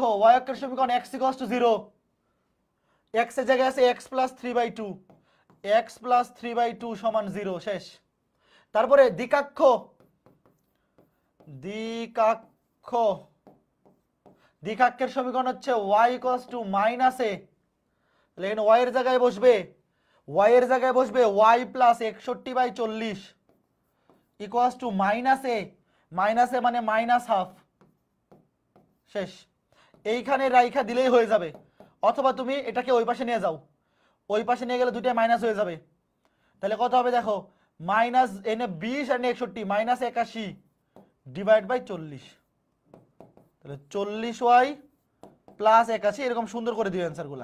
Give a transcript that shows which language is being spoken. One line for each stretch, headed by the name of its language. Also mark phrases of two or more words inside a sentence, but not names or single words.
Bangla: y অক্ষের সমীকরণ x = 0, x এর জায়গায় আছে x + 3/2, x + 3/2 = 0, শেষ। তারপরে দিকাক্ষ, দিকাক্ষের সমীকরণ হচ্ছে y = -a, লেখেন y এর জায়গায় বসবে y + 61/40 = -a, মানে -½ শেষ। এইখানে রাইখা দিলেই হয়ে যাবে, অথবা তুমি এটাকে ওই পাশে নিয়ে যাও, ওই পাশে নিয়ে গেলে দুটোই মাইনাস হয়ে যাবে। তাহলে কত হবে দেখো, -20 আর 61 -81 / 40, তাহলে 40y + 81, এরকম সুন্দর করে দিও অ্যান্সারগুলা।